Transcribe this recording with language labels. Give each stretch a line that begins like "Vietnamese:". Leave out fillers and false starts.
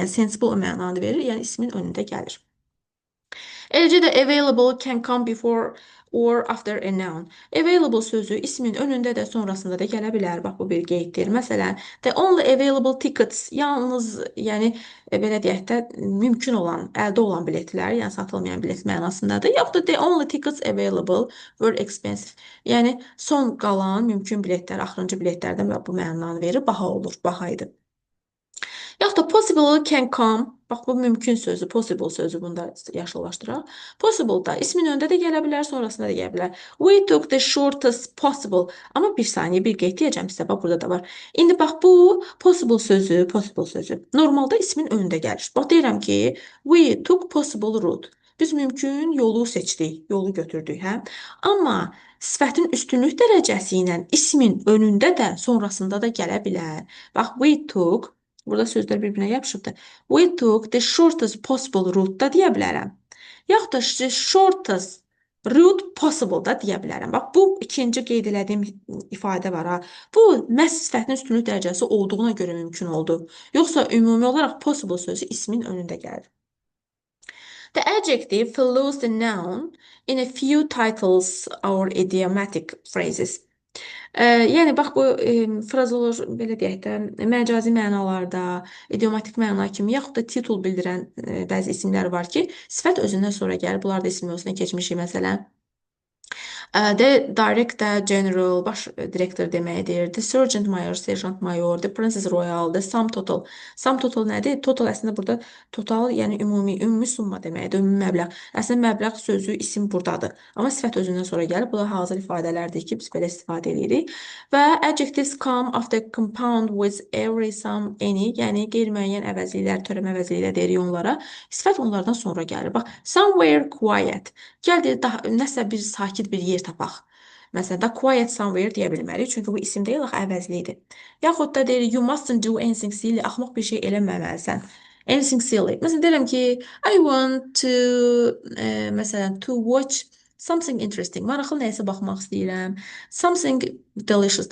Azerbaijani: Yəni sensible mənanı verir, yəni ismin önündə gəlir. Eləcə də
English: available can come before or after a noun.
Azerbaijani: Available sözü ismin önündə də sonrasında da gələ bilər. Bax bu bir qeyddir. Məsələn,
English: the only available tickets,
Azerbaijani: yalnız, yəni belə deyək də mümkün olan, əldə olan biletlər, yəni satılmayan bilet mənasındadır. Yaxud da
English: the only tickets available were expensive.
Azerbaijani: Yəni son qalan mümkün biletlər, axırıncı biletlərdən bu mənanı verir, baha olur, baha idi. Yaxud da
English: possible can come.
Azerbaijani: Bax bu mümkün sözü, possible sözü bunda yaşıllaşdıraq. Possible da ismin önündə də gələ bilər, sonrasında da gələ bilər.
English: We took the shortest possible.
Azerbaijani: Amma bir saniyə bir qeyd deyəcəm sizə. Bax burada da var. İndi bax bu possible sözü, possible sözü. Normalda ismin önündə gəlir.
English: Bax deyirəm ki, we took possible route.
Azerbaijani: Biz mümkün yolu seçdik, yolu götürdük, hə? Amma sifətin üstünlük dərəcəsi ilə ismin önündə də, sonrasında da gələ bilər. Bax we took. Burada sözlər bir-birinə yapışıbdır.
English: We took the shortest possible route
Azerbaijani: da deyə bilərəm. Yaxud da
English: the shortest route possible
Azerbaijani: da deyə bilərəm. Bax, bu ikinci qeyd elədiyim ifadə var ha. Bu məhz sifətin üstünlük dərəcəsi olduğuna görə mümkün oldu. Yoxsa ümumi olaraq possible sözü ismin önündə gəlir.
English: The adjective follows the noun in a few titles or idiomatic phrases.
Azerbaijani: Yəni bax bu frazalar belə deyək də məcazi mənalarda, idiomatik məna kimi yaxud da titul bildirən bəzi isimlər var ki, sifət özündən sonra gəlir. Bunlar da isim yoluna keçmişik məsələn. The director general, baş direktor deməkdir. The sergeant mayor, serjant mayor. The princess royal. The sum total. Sum total nədir? Total əslində burada total, yəni ümumi summa deməkdir, ümumi məbləğ. Əslində məbləğ sözü isim buradadır. Amma sifət özündən sonra gəlir. Bunlar hazır ifadələrdir ki, biz belə istifadə edirik. Və
English: adjectives come after compound with every some any,
Azerbaijani: yəni qeyri-müəyyən əvəzliklər, törəmə əvəzliklər deyirik onlara. Sifət onlardan sonra gəlir.
English: Bax, somewhere quiet.
Azerbaijani: Gəldi daha nəsə bir sakit bir yer tapaq. Məsələn, da
English: quiet somewhere
Azerbaijani: deyə bilmərik, çünki bu isim deyil, axı əvəzlidir. Yaxud da deyirik,
English: you mustn't do anything silly,
Azerbaijani: axmaq bir şey eləməməlisən.
English: Anything silly.
Azerbaijani: Məsələn, deyirəm ki,
English: I want to,
Azerbaijani: məsələn,
English: to watch something interesting.
Azerbaijani: Maraqlı nəyisə baxmaq istəyirəm.
English: Something delicious.